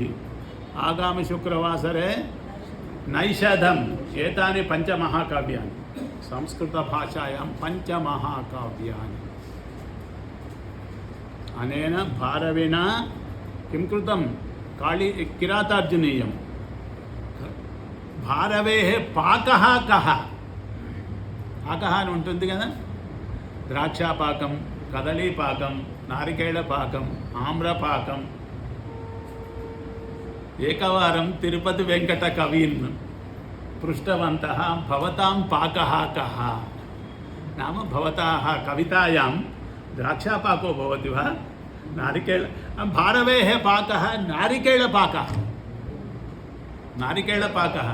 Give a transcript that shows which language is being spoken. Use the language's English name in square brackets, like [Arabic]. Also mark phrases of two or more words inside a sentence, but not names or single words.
[Sanskrit] आगामि शुक्रवासरे नैषधम्, एतानि पंचमहाकाव्यानि, संस्कृतभाषायां पंचमहाकाव्यानि। अनेन भारविना किं कृतं, किरातार्जुनीयं। भारवेः पाकः कः, पाकः [Telugu] అని ఉంటుంది కదా, [Sanskrit] ద్రాక్షాపాకం, కదలీపాకం, నారికేళపాకం, ఆమ్రపాకం। एकवारं तिरुपति वेंकट कवीन् पृष्टवन्तः, भवतां पाकः कः नाम, भवताः कवितायां द्राक्षापाको भवति वा, नारिकेळ, भारवेः पाकः नारिकेळपाकः, नारिकेळपाकः।